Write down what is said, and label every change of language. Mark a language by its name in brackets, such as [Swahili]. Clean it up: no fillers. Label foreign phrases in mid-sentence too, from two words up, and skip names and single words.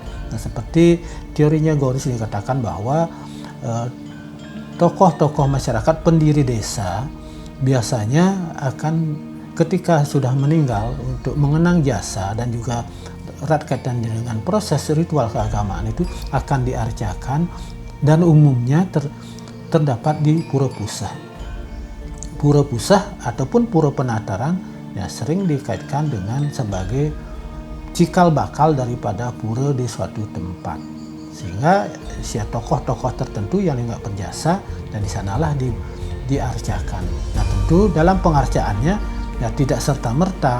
[Indonesian] Nah, seperti teorinya Goris dikatakan bahwa tokoh-tokoh masyarakat pendiri desa biasanya akan ketika sudah meninggal untuk mengenang jasa dan juga erat kaitan dengan proses ritual keagamaan itu akan diarcakan, dan umumnya terdapat di pura pusah. Pura pusah ataupun pura penataran ya sering dikaitkan dengan sebagai cikal bakal daripada pura di suatu tempat, sehingga si tokoh-tokoh tertentu yang nggak berjasa dan di sanalah diarcakan. Nah, tentu dalam pengarcaannya ya tidak serta merta.